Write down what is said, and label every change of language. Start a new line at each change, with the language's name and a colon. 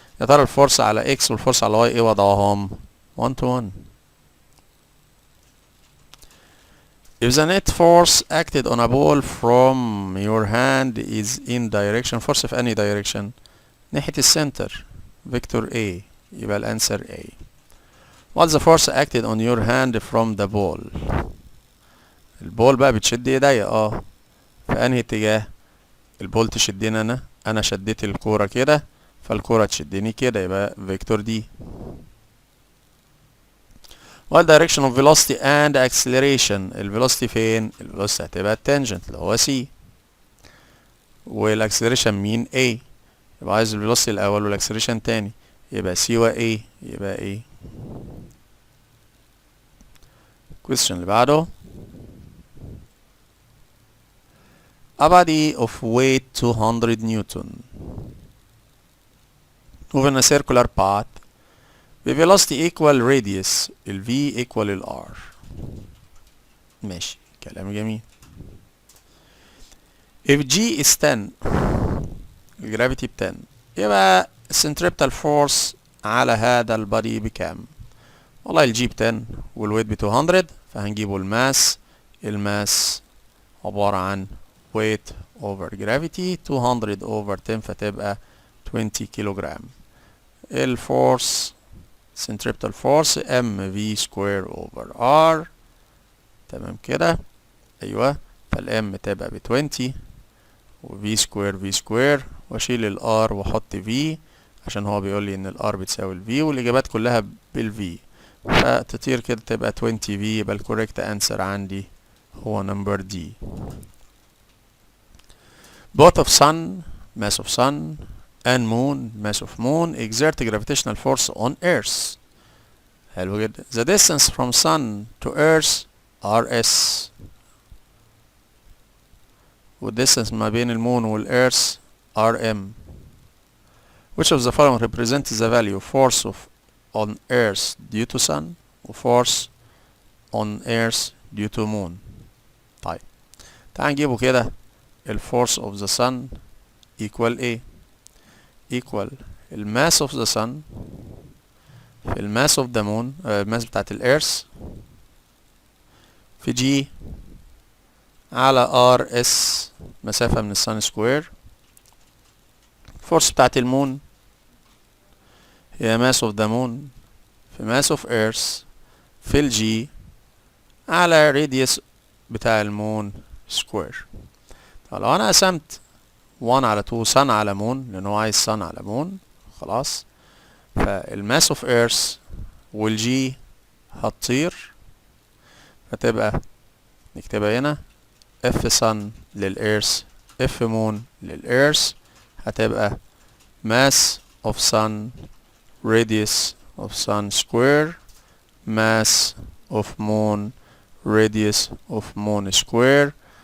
Arabic: يا ترى الفورس على X والفورس على Y ايه وضعهم؟ 1 to 1.
English: If the net force acted on a ball from your hand is in direction force في any direction
Arabic: ناحية السنتر
English: vector A
Arabic: يبقى الانسر
English: A. What's the force acted on your hand from the ball؟
Arabic: البول بقى بتشد ايديا في انهي اتجاه؟ البول تشدني انا شديت الكورة كده فالكورة تشدني كده يبقى vector D.
English: What direction of velocity and acceleration؟
Arabic: الفيلوسيتي فين؟ الفيلوسيتي هتبقى التانجنت اللي هو C والاكسلريشن مين؟ A يبقى عايز الفيلوسيتي الاول والاكسلريشن تاني يبقى C و A يبقى A.
English: question
Arabic: اللي بعده
English: a body of weight 200 Newton moving a circular path the velocity equal radius ال V equal ال R.
Arabic: ماشي كلام جميل.
English: if G is 10
Arabic: الجرافيتي ب 10 يبقى centripetal force على هذا البادي بكام؟ والله الجي ب 10 والويت ب 200 فهنجيبه الماس عبارة عن
English: weight over gravity 200 over 10
Arabic: فتبقى 20 كيلوغرام. الفورس
English: centripetal force mv square over r.
Arabic: تمام كده. ايوه، فالام تبقى ب20 وفي سكوير في سكوير، واشيل الار واحط في عشان هو بيقول لي ان الار بتساوي الفي، والاجابات كلها بالفي، فتطير كده تبقى 20 في. يبقى الكوريكت انسر عندي هو نمبر دي.
English: both of sun mass of sun and moon mass of moon exert gravitational force on earth.
Arabic: حلو جدا.
English: the distance from sun to earth rs، والdistance
Arabic: ما بين المون
English: والearth rm. which of the following represents the value force of on earth due to sun و force on earth due to moon.
Arabic: طيب تعال نجيبه كده.
English: ال force of the sun equal ايه؟ equal ال mass of the sun في ال mass of the moon، الماس بتاعت ال earth في g على rs
Arabic: مسافة من السن سكوير. الفورس بتاعت المون هي
English: mass of the moon
Arabic: في
English: mass of earth
Arabic: في ال g على radius بتاع المون سكوير. طب لو انا قسمت 1 على 2 sun على moon، لان هو عايز sun على moon، خلاص، فالماس اوف ايرث والجي هتطير، فتبقى نكتبها هنا اف sun للإيرث اف moon للإيرث، هتبقى
English: mass of sun radius of sun square mass of moon radius of moon square.